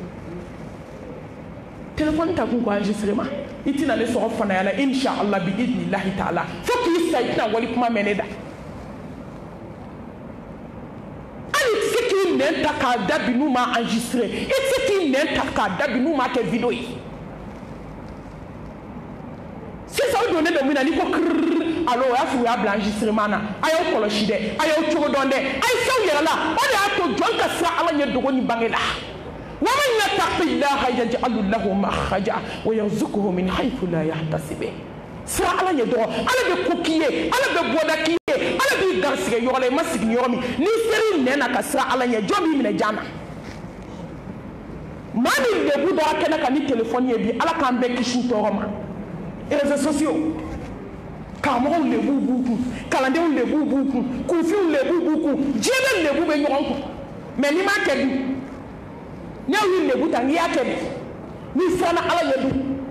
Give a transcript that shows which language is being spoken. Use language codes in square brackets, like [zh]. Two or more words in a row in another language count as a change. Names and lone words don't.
[bm] téléphone ta kun ko enregistrement i tɛna ne sɔrɔ fanaya la inshallah [ar] بإذن الله تعالى [bm] fo k'i sa i tɛna wali kuma mɛn ne da nɛn ta k'a da bi n'u ma enregistré i tɛ se k'i nɛn ta k'a da bi n'u ma kɛ video ye sisan o don ne bɛ min na n'i ko kiriri alo o y'a sɔrɔ u y'a bila enregistrement na a y'aw kɔlɔsi dɛ a y'aw cogo dɔn dɛ a ye fɛnw yɛrɛ la o de y'a to jɔn ka siran ala ɲɛ dogo ni bange la [ar] ومن يتق الله يجعل له مخرجا ويرزقه من حيث لا يحتسب [bm] sira ala ɲɛ dɔgɔ ala bɛ ko k'i ye ala bɛ bɔda k'i ye ala b'i garisɛgɛ yɔrɔ la i ma sigi yɔrɔ min n'i seri nɛn na ka sira ala ɲɛ jɔn b'i minɛ jan na maa min lebu dɔra kɛnɛ kan ni téléphone ye bi ala k'an bɛɛ kisi tɔɔrɔ ma [fr] réseaux sociaux [bm] karamɔgɔw lebu b'u kun kalandenw lebu b'u kun kunfiw lebu b'u kun diɲɛ bɛ lebu bɛ ɲɔgɔn kun mais n'i m'a kɛ dun n'i y'u lebu ta n'i y'a kɛ dun n'i siranna ala ɲɛ dun